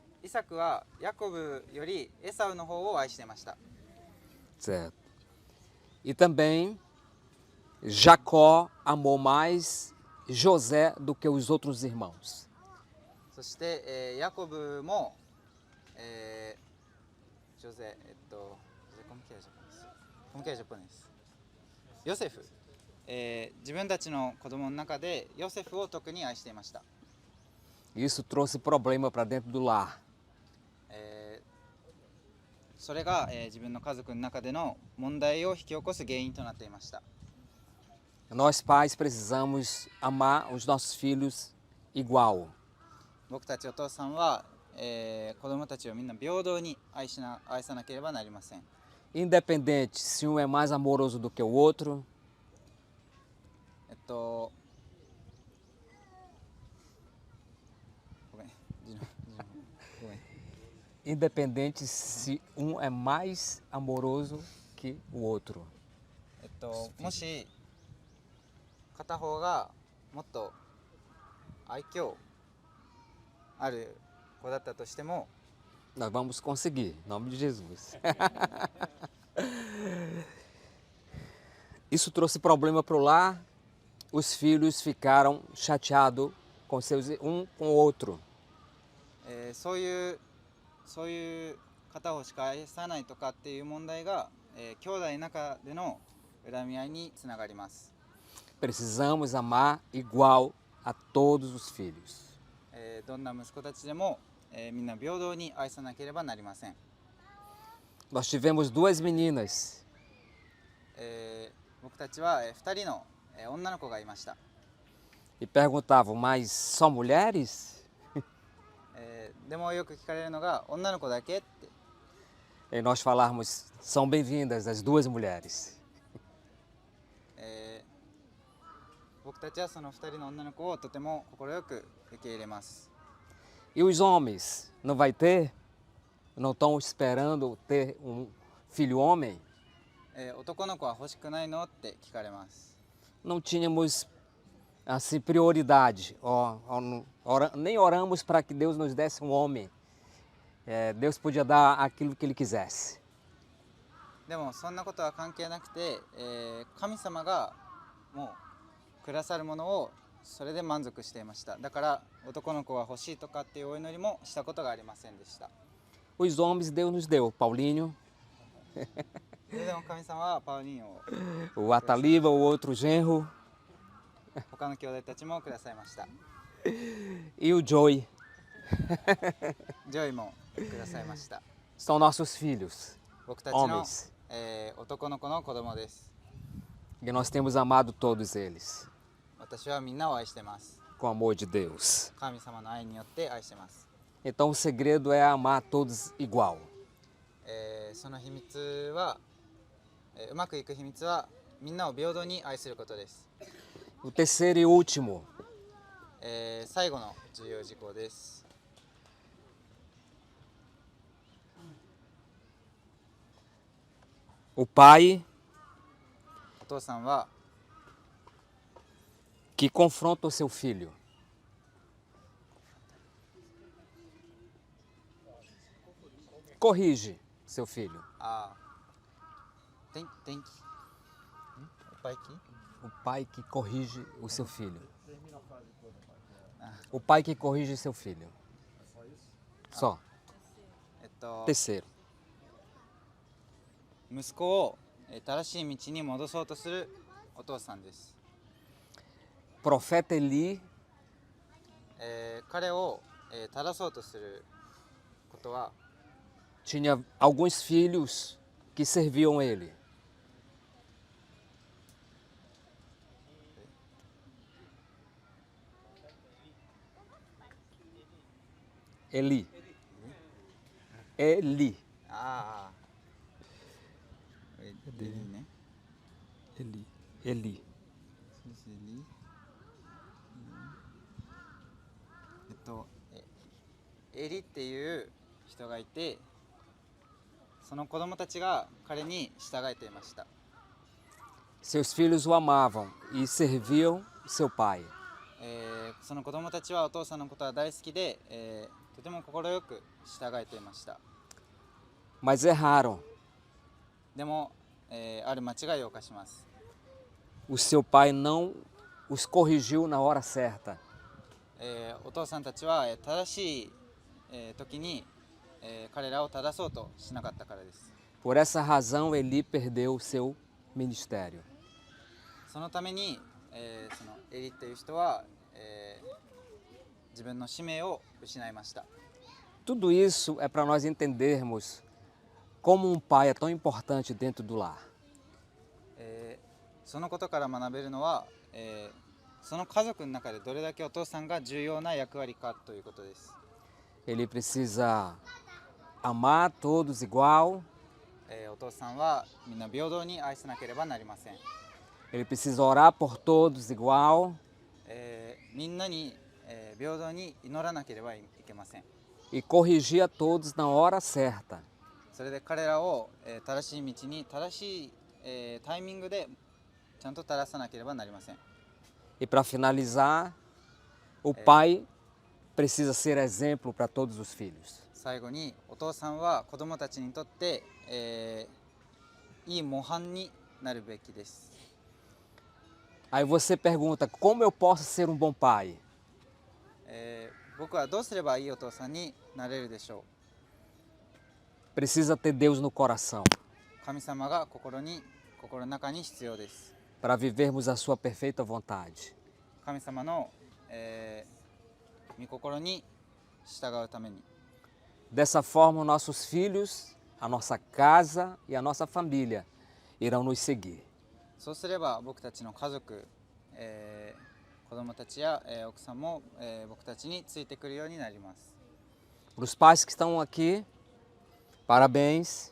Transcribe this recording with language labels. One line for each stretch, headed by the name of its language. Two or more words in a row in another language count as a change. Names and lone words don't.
Japanese: イサクはヤコブよりエサウの方を愛していました。
Portuguese: Certo. E também Jacó amou mais José do que os outros irmãos.
Japanese: そして、ヤコブも、ジョゼ、
Portuguese: como que é japonês?
Japanese: ヨセフ、自分たちの子供の中でヨセフを特に愛していました。
Portuguese: Isso trouxe problema para dentro do lar.
Japanese: それが、自分の家族の中での問題を引き起こす原因となっていました。
Portuguese: Nós pais precisamos amar os nossos filhos igual.
Japanese: 僕たちお父さんは、子供たちをみんな平等に愛さなければなりません。
Portuguese: Independente se um é mais amoroso do que o outro.
Japanese: ごめん、ごめん。
Portuguese: Independente se um é mais amoroso que o outro.
Japanese: もし片方がもっと愛嬌ある子だったとしても、
Portuguese: Nós vamos conseguir, em nome de Jesus. Isso trouxe problema para o lar. Os filhos ficaram chateados com um com o outro.
Japanese: そういう片方しか愛さないとかっていう問題が、兄弟の中での恨み合いにつながります。
Portuguese: Precisamos amar igual a todos os filhos.
Japanese: どんな息子たちでも、みんな平等に愛さなければなりません。
Portuguese: Nós tivemos duas meninas.
Japanese: 僕たちは、2人の、女の子がいました。
Portuguese: E perguntavam, mas só mulheres?
Japanese: でもよく聞かれるのが女の子だけって。
Portuguese: E nós falarmos, são bem-vindas as duas mulheres.
Japanese: 僕たちはその2人の女の子をとても快く受け入れます。
Portuguese: E os homens, não vai ter? Não estão esperando ter um filho homem?
Japanese: 男の子は欲しくないのって聞かれます。
Portuguese: Não tínhamos assim prioridade. Nem oramos para que Deus nos desse um homem. Deus podia dar aquilo que Ele quisesse.
Japanese: でもそんなことは関係なくて、神様がもうくださるものをそれで満足していました。だから男の子が欲しいとかっていうお祈りもしたことがありませんでした。
Portuguese: Os homens Deus nos deu, Paulinho,
Japanese: それでも神様はパウリンを
Portuguese: o Ataliba, o outro genro
Japanese: 他の兄弟たちもくださいました。
Portuguese: e o Joey.
Japanese: ジョイもくださいました。
Portuguese: São nossos filhos,
Japanese: 僕たちの、
Portuguese: homens.
Japanese: 男の子の子供です。
Portuguese: E nós temos amado todos eles
Japanese: 私はみんなを愛してます。
Portuguese: com o amor de Deus.
Japanese: 神様の愛によって愛してます。
Portuguese: Então o segredo é amar todos igual.
Japanese: その秘密は、うまくいく秘密はみんなを平等に愛することです。
Portuguese: O terceiro e último,
Japanese: 最後の重要事項です。
Portuguese: o pai
Japanese: お父さんは
Portuguese: que confronta o seu filho. Corrige seu filho. 天気おっぱいき O pai que corrige o seu filho. O pai que corrige seu filho. Só. Terceiro.
Japanese: 息子を正しい道に戻そうとするお父さんです。
Portuguese: Profeta Eli
Japanese: 彼を正そうとすることは
Portuguese: tinha alguns filhos que serviam ele. Eli. Eli.
Japanese: ああ、エリね。
Portuguese: Eli. Eli.
Japanese: エリっていう人がいて、その子供たちが彼に従えていました。
Portuguese: Seus filhos o amavam e serviam seu pai.
Japanese: その子供たちはお父さんのことは大好きで、とても快く従えていました。
Portuguese: mas erraram.
Japanese: でも、ある間違いを犯します。
Portuguese: O seu pai não os corrigiu na hora certa.
Japanese: お父さんたちは正しい、時に、彼らを正そうとしなかったからです。
Portuguese: Por essa razão, Eli perdeu o seu ministério.
Japanese: そのために、そのエリという人は、自分の使命を失いました。
Portuguese: Tudo isso é para nós entendermos como um pai é tão importante dentro do lar.
Japanese: そのことから学べるのは、その家族の中でどれだけお父さんが重要な役割かということです。
Portuguese: Ele precisa amar todos igual,
Japanese: お父さんはみんな平等に愛さなければなりません。
Portuguese: ele precisa orar por todos igual
Japanese: みんなに、平等に祈らなければいけません。
Portuguese: e corrigir a todos na hora certa.
Japanese: それで彼らを、正しい道に正しい、タイミングでちゃんと正さなければなりません。
Portuguese: E para finalizar, o pai precisa ser exemplo para todos os filhos.
Japanese: 最後にお父さんは子供たちにとって、いい模範になるべきです。
Portuguese: Aí você pergunta, como eu posso ser um bom pai?
Japanese: 僕はどうすればいいお父さんになれるでしょ
Portuguese: Precisa ter Deus no coração
Japanese: う。神様が心の中に必要です。
Portuguese: para vivermos a sua perfeita vontade.
Japanese: 神様の、御心に従うために。
Portuguese: Dessa forma, nossos filhos, a nossa casa e a nossa família irão nos seguir.
Japanese: そうすれば僕たちの家族、子供たちや、奥さんも、僕たちについてくるようになります。
Portuguese: Para os pais que estão aqui, parabéns.